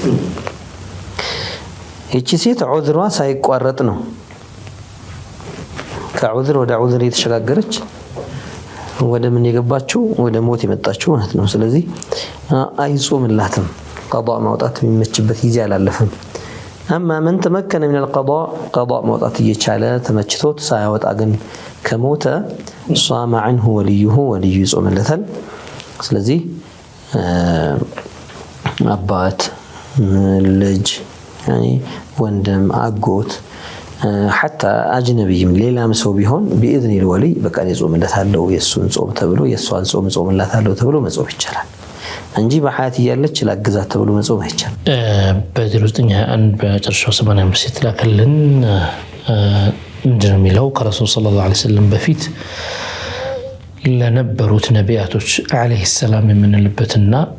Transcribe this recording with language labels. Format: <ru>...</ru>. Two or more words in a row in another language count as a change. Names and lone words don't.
<am>እቺ ሴት ዑዝሯ ሳይቋረጥ ነው ከዑዝር ወደ ዑዝር የተሸጋገረች ወደ ምን የገባችው ወደ ሞት የመጣችው ማለት ነው ስለዚህ አይጾምላትም قضاء ማውጣት የሚመችበት ጊዜ አላለፈም</am> <ar>اما من تمكن من القضاء</ar> <am>قضاء ማውጣት እየቻለ ተመችቶት ሳያወጣ ግን ከሞተ</am> <ar>صام عنه وليه</ar> <am>ይጾምለታል ስለዚህ አባት ልጅ يعني ወንድም አጎት</am> <ar>حتى اجنبي</ar> <am>ሌላም ሰው ቢሆን</am> <ar>باذن الولي</ar> <am>በቃ ይጾምለታል የሱን ጾም ተብሎ የሷን ጾም ጾምለታል ተብሎ መጾም ይቻላል እንጂ በሐያት ያለች ላግዛት ተብሎ መጾም አይቻልም በ921 በጨርሻው 85 የተላከልን ምንድነው የሚለው ከረሱል</am> <ar>صلى الله عليه وسلم</ar> <am>በፊት ለነበሩት ነቢያቶች</am> <ar>عليه السلام</ar> <am>የምንልበትና</am>